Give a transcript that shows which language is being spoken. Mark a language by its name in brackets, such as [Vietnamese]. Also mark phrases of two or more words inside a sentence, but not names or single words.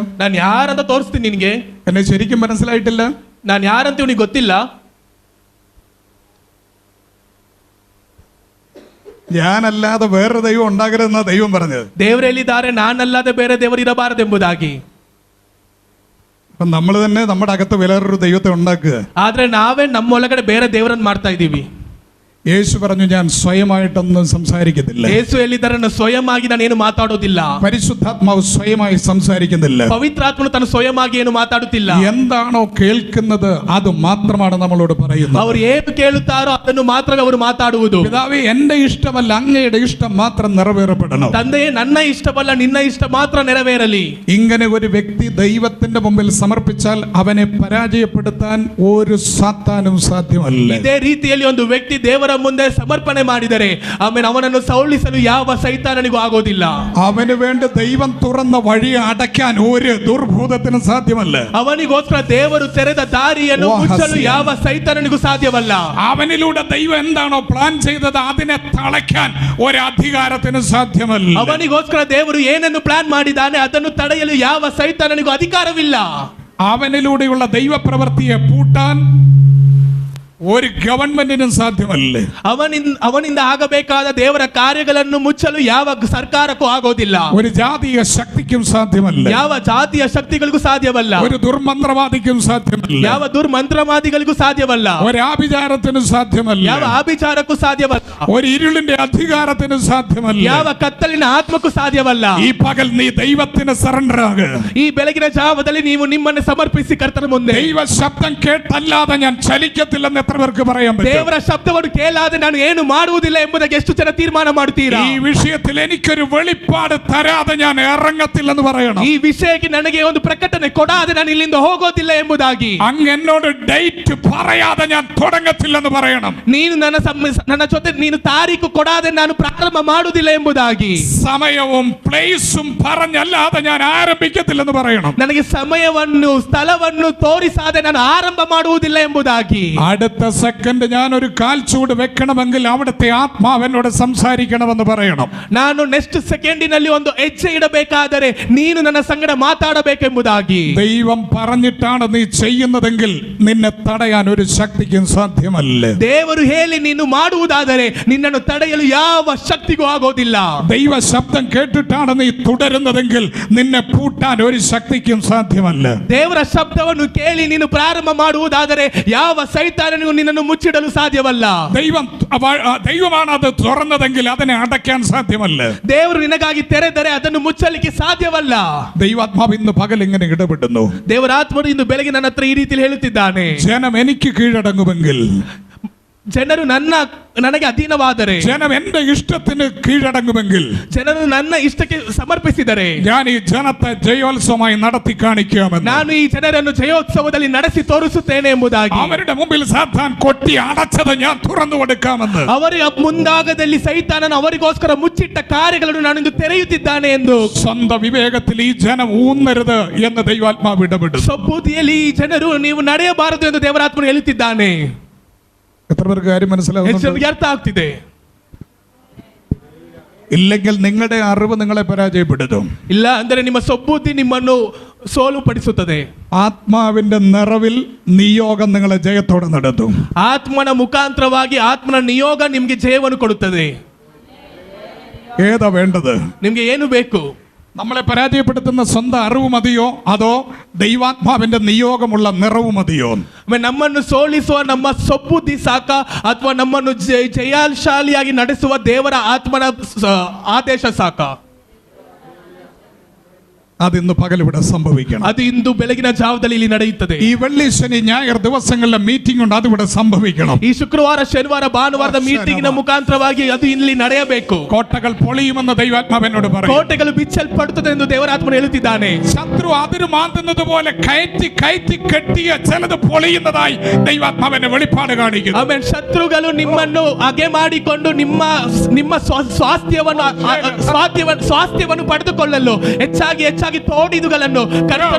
[Kannada] ನಾನು ಯಾರಂತ ತೋರಿಸ್ತೀನಿ ನಿನಗೆ. [Malayalam] എന്നെ ശരിക്കും മനസ്സിലായിട്ടില്ല. [Kannada] ನಾನು ಯಾರಂತ ಇವನಿಗೆ ಗೊತ್ತಿಲ್ಲ. [Malayalam] ഞാനല്ലാതെ വേറൊരു ദൈവം ഉണ്ടാകരുതെന്നാ ദൈവം പറഞ്ഞത്. [Kannada] ದೇವರು ಹೇಳಿದ್ದಾರೆ, ನಾನಲ್ಲದೆ ಬೇರೆ ದೇವರು ಇರಬಾರದೆಂಬುದಾಗಿ. [Malayalam] അപ്പം നമ്മൾ തന്നെ നമ്മുടെ അകത്ത് വേറൊരു ദൈവത്തെ ഉണ്ടാക്കുക. [Kannada] ಆದ್ರೆ ನಾವೇ ನಮ್ಮ ಒಳಗಡೆ ಬೇರೆ ದೇವರನ್ನು ಮಾಡ್ತಾ ಇದೀವಿ. [Malayalam] യേശു പറഞ്ഞു, ഞാൻ സ്വയമായിട്ടൊന്നും സംസാരിക്കത്തില്ല. [Kannada] ಯೇಸು ಹೇಳಿದ್ದಾರೆ, ನಾನು ಸ್ವಯಂವಾಗಿ ನಾನು ಏನು ಮಾತಾಡೋದಿಲ್ಲ. [Malayalam] പരിശുദ്ധാത്മാവ് സ്വയമായി സംസാരിക്കുന്നില്ല. [Kannada] ಪವಿತ್ರಾತ್ಮನು ತಾನು ಸ್ವಯಂವಾಗಿ ಏನು ಮಾತಾಡುತ್ತಿಲ್ಲ. [Malayalam] എന്താണോ കേൾക്കുന്നത് അത് മാത്രമാണ് നമ്മളോട് പറയുന്നത്. [Kannada] ಅವರು ಏನು ಕೇಳುತ್ತಾರೋ ಅದನ್ನು ಮಾತ್ರವೇ ಅವರು ಮಾತಾಡುವುದು. [Malayalam] പിതാവേ, എന്റെ ഇഷ്ടമല്ല, അങ്ങയുടെ ഇഷ്ടം മാത്രം നിറവേറപ്പെടണം. [Kannada] ತಂದೆಯೇ, ನನ್ನ ಇಷ್ಟವಲ್ಲ ನಿನ್ನ ಇಷ್ಟ ಮಾತ್ರ ನೆರವೇರಲಿ. [Malayalam] ഇങ്ങനെ ഒരു വ്യക്തി ദൈവത്തിന്റെ മുമ്പിൽ സമർപ്പിച്ചാൽ അവനെ പരാജയപ്പെടുത്താൻ ഒരു സാത്താനും സാധ്യമല്ല. [Kannada] ಇದೇ ರೀತಿಯಲ್ಲಿ ಒಂದು ವ್ಯಕ್ತಿ ದೇವರ ಮುಂದೆ ಸಮರ್ಪಣೆ ಮಾಡಿದರೆ ಆಮೇಲೆ ಅವನನ್ನು ಸೋಲಿಸಲು ಯಾವ ಸೈತಾನನಿಗೂ ಆಗೋದಿಲ್ಲ. [Malayalam] അവന് വേണ്ടി ദൈവം തുറന്ന വഴി അടയ്ക്കാൻ ഒരു ദുർഭൂതത്തിനും സാധ്യമല്ല. [Kannada] ಅವನಿಗೋಸ್ಕರ ದೇವರು ತೆರೆದ ದಾರಿಯನ್ನು ಮುಚ್ಚಲು ಯಾವ ಸೈತಾನನಿಗೂ ಸಾಧ್ಯವಲ್ಲ. [Malayalam] അവനിലൂടെ ദൈവം എന്താണോ പ്ലാൻ ചെയ്തത് അതിനെ തളയ്ക്കാൻ ഒരു അധികാരത്തിനും സാധ്യമല്ല. [Kannada] ಅವನಿಗೋಸ್ಕರ ದೇವರು ಏನನ್ನು ಪ್ಲಾನ್ ಮಾಡಿದ್ದಾನೆ ಅದನ್ನು ತಡೆಯಲು ಯಾವ ಸೈತಾನನಿಗೂ ಅಧಿಕಾರವಿಲ್ಲ. [Malayalam] അവനിലൂടെയുള്ള ദൈവപ്രവൃത്തിയെ പൂട്ടാൻ ഒരു ഗവൺമെന്റിനും സാധ്യമല്ല. [Kannada] ಅವನಿಂದ ಆಗಬೇಕಾದ ದೇವರ ಕಾರ್ಯಗಳನ್ನು ಮುಚ್ಚಲು ಯಾವ ಸರ್ಕಾರಕ್ಕೂ ಆಗೋದಿಲ್ಲ. [Malayalam] ഒരു ജാതീയ ശക്തിക്കും സാധ്യമല്ല. [Kannada] ಯಾವ ಜಾತಿಯ ಶಕ್ತಿಗಳಿಗೂ ಸಾಧ್ಯವಲ್ಲ. [Malayalam] ഒരു ദുർമന്ത്രവാദിക്കും സാധ്യമല്ല. [Kannada] ಯಾವ ದುರ್ಮಂತ್ರವಾದಿಗಳಿಗೂ ಸಾಧ್ಯವಲ್ಲ. [Malayalam] ഒരു ആഭിചാരത്തിനും സാധ്യമല്ല. [Kannada] ಯಾವ ಆಭಿಚಾರಕ್ಕೂ ಸಾಧ್ಯವಲ್ಲ. [Malayalam] ഒരു ഇരുളിന്റെ അധികാരത്തിനും സാധ്യമല്ല. [Kannada] ಯಾವ ಕತ್ತಲಿನ ಆತ್ಮಕ್ಕೂ ಸಾಧ್ಯವಲ್ಲ. [Malayalam] ഈ പകൽ നീ ദൈവത്തിന് സറണ്ടർ ആകുക. [Kannada] ಈ ಬೆಳಗಿನ ಜಾವದಲ್ಲಿ ನೀವು ನಿಮ್ಮನ್ನು ಸಮರ್ಪಿಸಿ ಕರ್ತನ ಮುಂದೆ. [Malayalam] ദൈവ ശബ്ദം കേട്ടല്ലാതെ ഞാൻ ചലിക്കത്തില്ലെന്ന് എത്ര പേർക്ക് പറയാൻ പറ്റും? [Kannada] ದೇವರ ಶಬ್ದವನ್ನು ಕೇಳಾದೆ ನಾನು ಏನು ಮಾಡುವುದಿಲ್ಲ ಎಂಬುದಕ್ಕೆ ಎಷ್ಟು ಜನ ತೀರ್ಮಾನ ಮಾಡ್ತೀರಾ? [Malayalam] ഈ വിഷയത്തിൽ എനിക്കൊരു വെളിപ്പാട് തരാതെ ഞാൻ ഇറങ്ങത്തില്ലെന്ന് പറയണം. [Kannada] ಈ ವಿಷಯಕ್ಕೆ ನನಗೆ ಒಂದು ಪ್ರಕಟಣೆ ಕೊಡಾದೆ ನಾನು ಇಲ್ಲಿಂದ ಹೋಗೋದಿಲ್ಲ ಎಂಬುದಾಗಿ. [Malayalam] അങ്ങ് എന്നോട് ഡേറ്റ് പറയാതെ ഞാൻ തുടങ്ങത്തില്ലെന്ന് പറയണം. [Kannada] ನೀನು ನನ್ನ ಜೊತೆ ನೀನು ತಾರೀಕು ಕೊಡಾದೆ ನಾನು ಪ್ರಾರಂಭ ಮಾಡುವುದಿಲ್ಲ ಎಂಬುದಾಗಿ. [Malayalam] സമയവും പ്ലേസും പറഞ്ഞല്ലാതെ ഞാൻ ആരംഭിക്കത്തില്ലെന്ന് പറയണം. [Kannada] ನನಗೆ ಸಮಯವನ್ನು ಸ್ಥಳವನ್ನು ತೋರಿಸಾದೆ ನಾನು ಆರಂಭ ಮಾಡುವುದಿಲ್ಲ ಎಂಬುದಾಗಿ. [Malayalam] അടുത്ത സെക്കൻഡ് ഞാൻ ഒരു കാൽച്ചൂട് വെക്കണമെങ്കിൽ അവിടുത്തെ ആത്മാവ് എന്നോട് സംസാരിക്കണമെന്ന് പറയണം. [Kannada] ನಾನು [English] next second [Kannada] ಒಂದು ಹೆಜ್ಜೆ ಇಡಬೇಕಾದರೆ ನೀನು ನನ್ನ ಸಂಗಡ ಮಾತಾಡಬೇಕೆಂಬುದಾಗಿ. [Malayalam] ദൈവം പറഞ്ഞിട്ടാണ് നീ ചെയ്യുന്നതെങ്കിൽ നിന്നെ തടയാൻ ഒരു ശക്തിക്കും സാധ്യമല്ല. [Kannada] ದೇವರು ಹೇಳಿ ನೀನು ಮಾಡುವುದಾದರೆ ನಿನ್ನನ್ನು ತಡೆಯಲು ಯಾವ ಶಕ್ತಿಗೂ ಆಗೋದಿಲ್ಲ. [Malayalam] ദൈവ ശബ്ദം കേട്ടിട്ടാണ് നീ തുടരുന്നതെങ്കിൽ നിന്നെ പൂട്ടാൻ ഒരു ശക്തിക്കും സാധ്യമല്ല. [Kannada] ದೇವರ ಶಬ್ದವನ್ನು ಕೇಳಿ ನೀನು ಪ್ರಾರಂಭ ಮಾಡುವುದಾದರೆ ಯಾವ ಸೈತಾನನಿಗೂ ನಿನ್ನನ್ನು ಮುಚ್ಚಿಡಲು ಸಾಧ್ಯವಲ್ಲ. [Malayalam] ദൈവമാണ് അത് തുറന്നതെങ്കിൽ അതിനെ അടയ്ക്കാൻ സാധ്യമല്ല. [Kannada] ದೇವರು ನಿನಗಾಗಿ ತೆರೆದರೆ ಅದನ್ನು ಮುಚ್ಚಲಿಕ್ಕೆ ಸಾಧ್ಯವಲ್ಲ. [Malayalam] ദൈവാത്മാവ് ഇന്ന് പകൽ ഇങ്ങനെ ഇടപെടുന്നു. [Kannada] ದೇವರ ಆತ್ಮನು ಇಂದು ಬೆಳಗ್ಗೆ ನನ್ನ ಹತ್ರ ಈ ರೀತಿಯಲ್ಲಿ ಹೇಳುತ್ತಿದ್ದಾನೆ. [Malayalam] ജനം എനിക്ക് കീഴടങ്ങുമെങ്കിൽ, [Kannada] ಜನರು ನನಗೆ ಅಧೀನವಾದರೆ, [Malayalam] ജനം എന്റെ ഇഷ്ടത്തിന് കീഴടങ്ങുമെങ്കിൽ, [Kannada] ಜನರು ನನ್ನ ಇಷ್ಟಕ್ಕೆ ಸಮರ್ಪಿಸಿದರೆ [Malayalam] ഞാൻ ഈ ജനത്തെ ജയോത്സവമായി നടത്തി കാണിക്കാമെന്ന്, [Kannada] ನಾನು ಈ ಜನರನ್ನು ಜಯೋತ್ಸವದಲ್ಲಿ ನಡೆಸಿ ತೋರಿಸುತ್ತೇನೆ ಎಂಬುದಾಗಿ. [Malayalam] അവരുടെ മുമ്പിൽ സാത്താൻ കൊട്ടി അടച്ചത് ഞാൻ തുറന്നു കൊടുക്കാമെന്ന്, [Kannada] ಅವರ ಮುಂದಾಗದಲ್ಲಿ ಸೈತಾನನು ಅವರಿಗೋಸ್ಕರ ಮುಚ್ಚಿಟ್ಟ ಕಾರ್ಯಗಳನ್ನು ನಾನಿಂದು ತೆರೆಯುತ್ತಿದ್ದಾನೆ ಎಂದು. [Malayalam] സ്വന്തം ವಿವೇകത്തിൽ ഈ ജനം ഊന്നരുത് എന്ന് ദൈവാത്മാവ് ഇടപെടും. [Kannada] ಸ್ವಬುದ್ಧಿಯಲ್ಲಿ ಈ ಜನರು ನೀವು ನಡೆಯಬಾರದು ಎಂದು ದೇವರಾತ್ಮನು ಹೇಳುತ್ತಿದ್ದಾನೆ. [Malayalam] എത്ര പേർക്ക് കാര്യം മനസ്സിലാവുന്നുണ്ട്? [Kannada] ಅರ್ಥ ಆಗ್ತಿದೆ? [Malayalam] ഇല്ലെങ്കിൽ നിങ്ങളുടെ അറിവ് നിങ്ങളെ പരാജയപ്പെടുത്തും. [Kannada] ಇಲ್ಲ ಅಂದರೆ ನಿಮ್ಮ ಸ್ವಬುದ್ಧಿ ನಿಮ್ಮನ್ನು ಸೋಲು ಪಡಿಸುತ್ತದೆ. [Malayalam] ആത്മാവിന്റെ നിറവിൽ നിയോഗം നിങ്ങളെ ജയത്തോടെ നടത്തും. [Kannada] ಆತ್ಮನ ಮುಖಾಂತರವಾಗಿ ಆತ್ಮನ ನಿಯೋಗ ನಿಮಗೆ ಜಯವನ್ನು ಕೊಡುತ್ತದೆ. [Malayalam] ഏതാ വേണ്ടത്? [Kannada] ನಿಮಗೆ ಏನು ಬೇಕು? [Malayalam] നമ്മളെ പരാജയപ്പെടുത്തുന്ന സ്വന്തം അറിവ് മതിയോ അതോ ദൈവാത്മാവിന്റെ നിയോഗമുള്ള നിറവ് മതിയോ? [Kannada] ನಮ್ಮನ್ನು ಸೋಲಿಸುವ ನಮ್ಮ ಸ್ವಬುದ್ಧಿ ಸಾಕ ಅಥವಾ ನಮ್ಮನ್ನು ಜಯಶಾಲಿಯಾಗಿ ನಡೆಸುವ ದೇವರ ಆತ್ಮನ ಆದೇಶ ಸಾಕ? [Malayalam] അതിന്ന് പകൽ ഇവിടെ സംഭവിക്കണം. [Kannada] ಅದು ಇಂದು ಬೆಳಗಿನ ಜಾವದಲ್ಲಿ ಇಲ್ಲಿ ನಡೆಯುತ್ತದೆ. [Malayalam] ഈ വെള്ളി ശനി ഞായർ ദിവസങ്ങളിലെ മീറ്റിംഗ് ഉണ്ട്, അതിവിടെ സംഭവിക്കണം. [Kannada] ಈ ಶುಕ್ರವಾರ ಶನಿವಾರ ಭಾನುವಾರದ ಮೀಟಿಂಗ್ ನ ಮುಖಾಂತರವಾಗಿ ಅದು ಇಲ್ಲಿ ನಡೆಯಬೇಕು. [Malayalam] കോട്ടകൾ പൊളിയുമെന്ന് ദൈവാത്മാവ് എന്നോട് പറയും. [Kannada] ಕೋಟೆಗಳು ಬಿಚ್ಚಲ್ಪಡುತ್ತದೆ ಎಂದು ದೇವರಾತ್ಮನು ಹೇಳುತ್ತಿದ್ದಾನೆ. [Malayalam] ശത്രു അതിര് മാന്തുന്നത് പോലെ കയറ്റി കയറ്റി കെട്ടിയ ചിലത് പൊളിയുന്നതായി ദൈവാത്മാവിന്റെ വെളിപ്പാട് കാണിക്കുന്നു. [Kannada] ಆಮೇಲೆ ಶತ್ರುಗಳು ನಿಮ್ಮನ್ನು ಹಾಗೆ ಮಾಡಿಕೊಂಡು ನಿಮ್ಮ ಸ್ವಾಸ್ಥ್ಯವನ್ನು ಪಡೆದುಕೊಳ್ಳಲು ಹೆಚ್ಚಾಗಿ ತೋಡಿದುಗಳನ್ನು ಕರ್ತನು ಅದನ್ನು ತೆಗೆದುಹಾಕುತ್ತಿದ್ದಾನೆ.